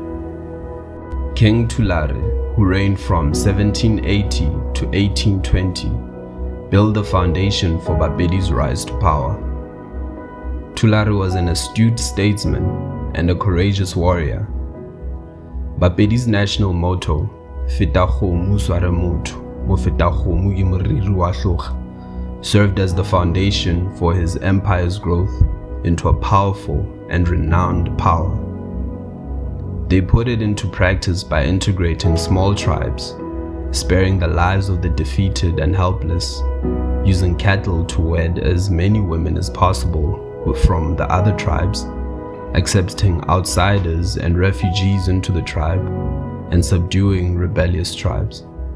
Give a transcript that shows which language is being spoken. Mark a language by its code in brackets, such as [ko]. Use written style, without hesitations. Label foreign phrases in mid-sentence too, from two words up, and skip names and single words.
[en] King Thulare, who reigned from 1780 to 1820, built the foundation for Bapedi's rise to power. Thulare was an astute statesman and a courageous warrior. Bapedi's national motto, [nso] "Feta kgomo sware motho, mo feta kgomo ke moriri wa hloga," [en] served as the foundation for his empire's growth into a powerful and renowned power. They put it into practice by integrating small tribes, sparing the lives of the defeated and helpless, using cattle to wed as many women as possible from the other tribes, accepting outsiders and refugees into the tribe, and subduing rebellious tribes.